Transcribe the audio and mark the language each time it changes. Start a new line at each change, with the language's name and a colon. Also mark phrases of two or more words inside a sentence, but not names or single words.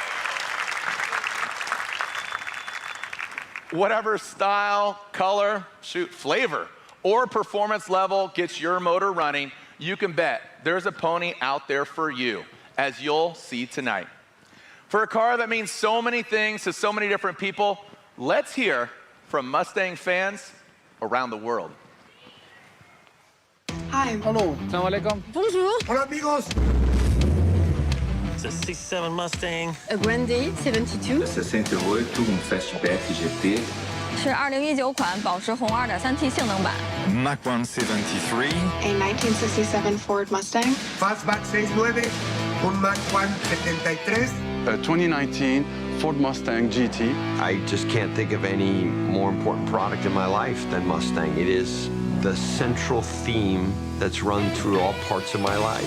English: Whatever style, color, shoot, flavor, or performance level gets your motor running, you can bet there's a pony out there for you, as you'll see tonight. For a car that means so many things to so many different people, let's hear from Mustang fans around the world. Hi. Hello.
Arabic: السلام عليكم.
English: Bonjour.
Spanish: Hola amigos.
English: It's a 67 Mustang. A Grande 72. 68 Fastback GT.
Chinese: 是2019款保时宏 2.3T 性能版。
English: Mach 173. A 1967 Ford Mustang. Fastback 69. Un Mach 173. A 2019 Ford Mustang GT. I just can't think of any more important product in my life than Mustang. It is the central theme that's run through all parts of my life.